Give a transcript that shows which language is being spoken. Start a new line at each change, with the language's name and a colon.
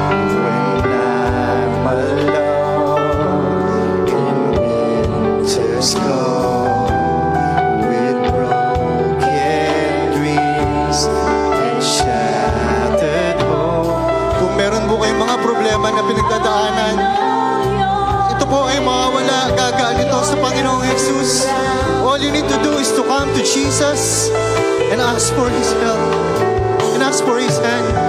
English: When I'm alone in winter's cold, with broken dreams and shattered hope.
Filipino: Kung meron po kayong mga problema na pinagdadaanan, ito po ay mawawala, gagaan ito sa Panginoong Jesus.
English: All you need to do is to come to Jesus and ask for His help and ask for His hand.